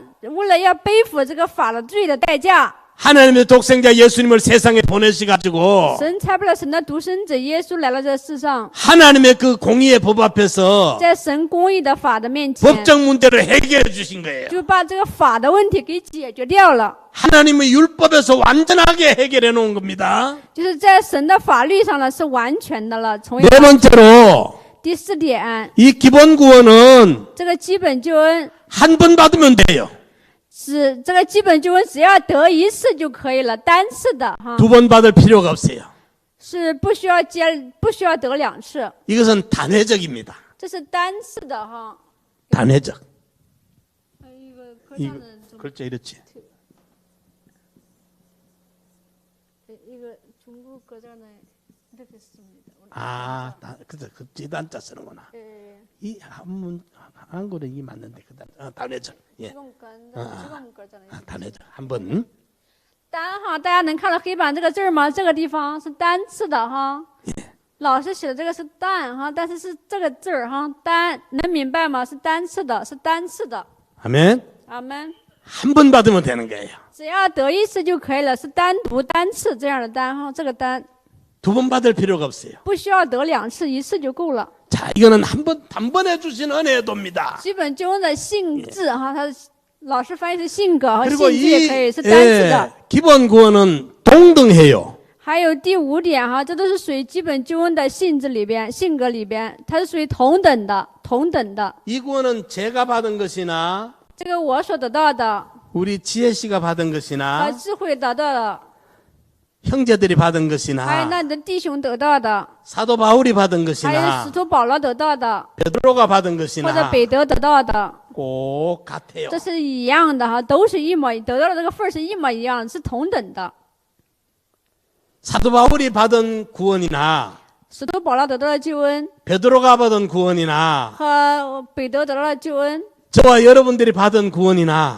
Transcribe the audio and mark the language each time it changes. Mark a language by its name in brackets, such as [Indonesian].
[Chinese] 为了要背负这个法的罪的代价， [Korean] 하나님의 독생자 예수님을 세상에 보내시가지고 [Chinese] 神差不了神的独生子耶稣来到这世上， [Korean] 하나님의 그 공의의 법 앞에서 [Chinese] 在神公义的法的面前， [Korean] 법적 문제를 해결해 주신 거예요. [Chinese] 就把这个法的问题给解决掉了， [Korean] 하나님의 율법에서 완전하게 해결해 놓은 겁니다. [Chinese] 就是在神的法律上呢是完全的了。从 [Korean] 네 번째로 [Chinese] 第四点， [Korean] 이 기본 구원은 [Chinese] 这个基本救恩 [Korean] 한 번 받으면 돼요. [Chinese] 是这个基本救恩，只要得一次就可以了，单次的哈， [Korean] 두 번 받을 필요가 없어요. [Chinese] 是不需要得两次， [Korean] 이것은 단회적입니다. [Chinese] 这是单次的哈。 [Korean] 단회적. [Chinese] 一个课上的 [Korean] 글자 이렇지. [Chinese] 一个 [Korean] 중국 거잖아요. 이렇게 씁니다. 아, 그죠. 그 지단자 쓰는구나. 예. 이 한글은 이 맞는데 단회적. 예. 지금 거잖아요. 단회적. 한 번. [Chinese] 单哈，大家能看到黑板这个字儿吗？这个地方是单次的哈。老师写的这个是单哈，但是是这个字儿哈，单能明白吗？是单次的，是单次的。 [Korean] 아멘. [Chinese] 阿门。 [Korean] 한 번 받으면 되는 거예요. [Chinese] 只要得一次就可以了，是单独单次这样的单哈，这个单 [Korean] 두 번 받을 필요가 없어요. [Chinese] 不需要得两次，一次就够了。 [Korean] 자, 이거는 단번에 주신 은혜의 도입니다. [Chinese] 基本救恩的性质哈，它老师翻译是性格和性 [Korean] 그리고 [Chinese] 质也可以 [Korean] 이 [Chinese] 是单次的。 [Korean] 기본 구원은 동등해요. [Chinese] 还有第五点哈，这都是属于基本救恩的性质里边、性格里边，它是属于同等的。 [Korean] 이 구원은 제가 받은 것이나 [Chinese] 这个我所得到的 [Korean] 우리 지혜 씨가 받은 [Chinese] 和 [Korean] 것이나 [Chinese] 智慧得到的， [Korean] 형제들이 받은 [Chinese] 还有 [Korean] 것이나 [Chinese] 那你的弟兄得到的， [Korean] 사도 바울이 받은 [Chinese] 还有 [Korean] 것이나 [Chinese] 使徒保罗得到的， [Korean] 베드로가 받은 [Chinese] 或者 [Korean] 것이나 [Chinese] 彼得得到的， [Korean] 꼭 같아요. [Chinese] 这是一样的哈，都是一模得到的这个份儿是一模一样，是同等的。 [Korean] 사도 바울이 받은 구원이나 [Chinese] 使徒保罗得到的救恩 [Korean] 베드로가 받은 구원이나 [Chinese] 和彼得得到的救恩， [Korean] 저와 여러분들이 받은 구원이나